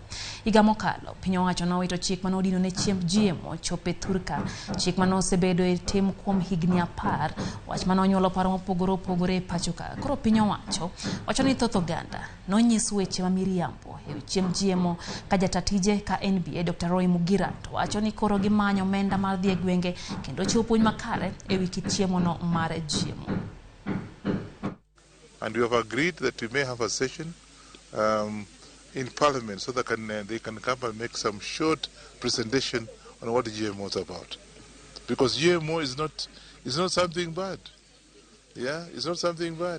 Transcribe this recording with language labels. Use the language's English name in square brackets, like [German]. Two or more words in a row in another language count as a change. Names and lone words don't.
[Luo (Kenya and Tanzania)] Higa mokalo piny owacho nowito chik manodino ne chiemb GMO chope thurka, chik mano osebedo e tim kuom higni 10, wach mano onyuolo paro mopogore e pacho ka. Koro piny owacho wacho ni thoth oganda nonyis weche ma miriambo e chiemb GMO ka jatatije ka NBA Dr. Roy Mugira to wacho ni koro gimanyo omenda mar dhi e gwenge kendo chiwo puonj makare e wi kit chiemo no mar GMO. [English] And we have agreed that we may have a session in Parliament so that they can come and make some short presentation on what GMO is about, because GMO is not something bad. Yeah, it's not something bad.